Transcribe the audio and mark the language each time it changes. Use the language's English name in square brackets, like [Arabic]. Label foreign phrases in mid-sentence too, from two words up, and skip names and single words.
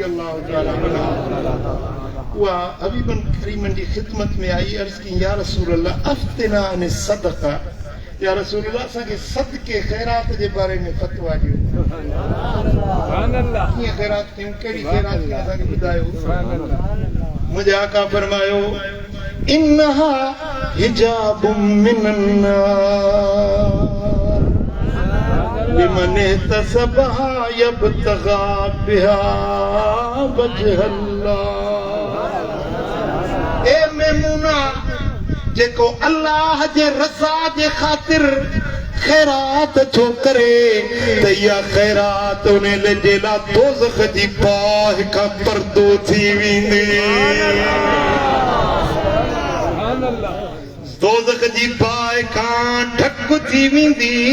[Arabic] الله تعالى عنها [Sindhi] उहा हबीबन करीमन जी खिदमत में आई अर्ज़ की [Arabic] يا رسول الله أفتنا عن صدقة يا رسول الله [Sindhi] असांखे सदके खैरात जे बारे में फतवा ॾियो [Arabic] سبحان الله [Sindhi] कीअं खैरात कयूं कहिड़ी खैरात कयूं असांखे ॿुधायो मुंहिंजे आका फरमायो [Arabic] إنها حجاب من نار لمن تصبها يبتغي بها وجه الله ए मेमूना [Sindhi] जेको अल्लाह जे रज़ा जे खातिर खैरात छो करे त इहा खैरात उन जे लाइ दोज़ख जी बाहि खां पर्दो थी वेंदी दोज़ख जी बाहि खां ढक थी वेंदी